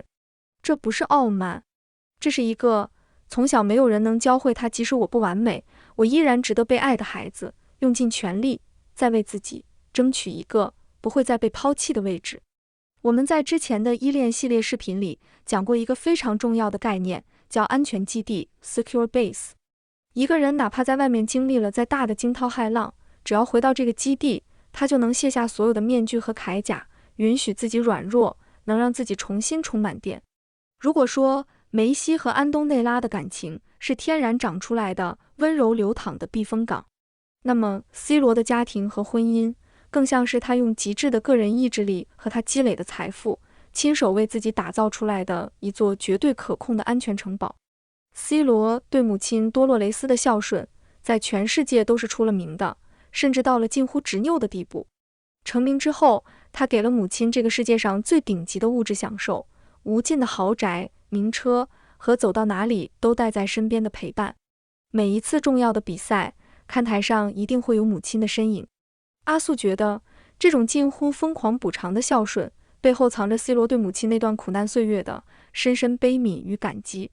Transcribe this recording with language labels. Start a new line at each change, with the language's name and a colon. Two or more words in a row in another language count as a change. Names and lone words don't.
Chinese: 這不是傲慢，這是一個從小沒有人能教會他，即使我不完美，我依然值得被愛的孩子，用盡全力再為自己爭取一個不會再被拋棄的位置。我們在之前的依戀系列視頻裡講過一個非常重要的概念，叫安全基地
English: （secure base）。
Chinese: 一個人哪怕在外面經歷了再大的驚濤駭浪，只要回到這個基地，他就能卸下所有的面具和鎧甲，允許自己軟弱，能讓自己重新充滿電。如果說梅西和安東內拉的感情是天然長出來的溫柔流淌的避風港，那麼 C 羅的家庭和婚姻更像是他用極致的個人意志力和他積累的財富，親手為自己打造出來的一座絕對可控的安全城堡。C 羅對母親多洛雷斯的孝順，在全世界都是出了名的，甚至到了近乎執拗的地步。成名之後，他給了母親这個世界上最頂級的物質享受，無盡的豪宅、名車和走到哪裡都帶在身邊的陪伴。每一次重要的比賽，看台上一定會有母親的身影。阿素覺得，這種近乎瘋狂補償的孝順，背後藏着 C 羅對母親那段苦難歲月的深深悲憫與感激。